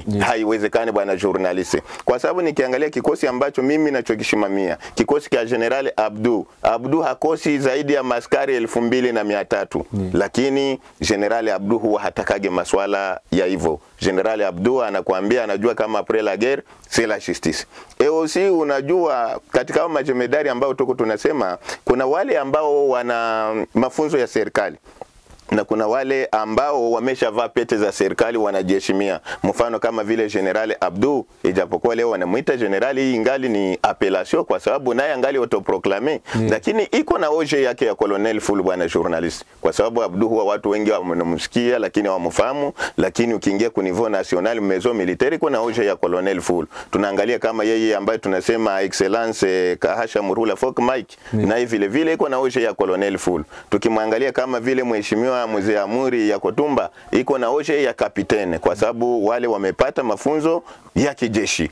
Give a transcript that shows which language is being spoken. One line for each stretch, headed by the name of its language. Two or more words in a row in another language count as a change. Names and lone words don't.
Swahili: Haiwezekani bwana journalist. Kwa sababu nikiangalia kikosi ambacho mimi nachokishimamia, kikosi cha General Abdu hakosi zaidi ya maskari 2300. Lakini General Abdu huwa hatakage maswala ya hivyo. General Abdu anakuambia anajua kama
French: après la guerre c'est la justice.
Swahili: EOC unajua katika hao majemedari ambao tuko tunasema kuna wale ambao wana mafunzo ya serikali na kuna wale ambao wameshavaa pete za serikali wanajiheshimia. Mfano kama vile General Abdu, ijapokuwa leo wanamuita generali, hii ingali ni appellation kwa sababu naye angali autoproclamé, lakini iko na oje yake ya colonel full bwana journalist. Kwa sababu Abdu huwa watu wengi wanamsikia lakini hawamfahamu, lakini ukiingia ku
French: niveau national maison militaire
Swahili: kuna oje ya colonel full. Tunaangalia kama yeye ambaye tunasema excellence Kahasha Murula Foka Mike, na vile vile iko na oje ya colonel full. Tukimwangalia kama vile mheshimiwa mheshimiwa mzee Amuri ya Kotumba iko na oje ya kapitene, kwa sababu wale wamepata mafunzo ya kijeshi.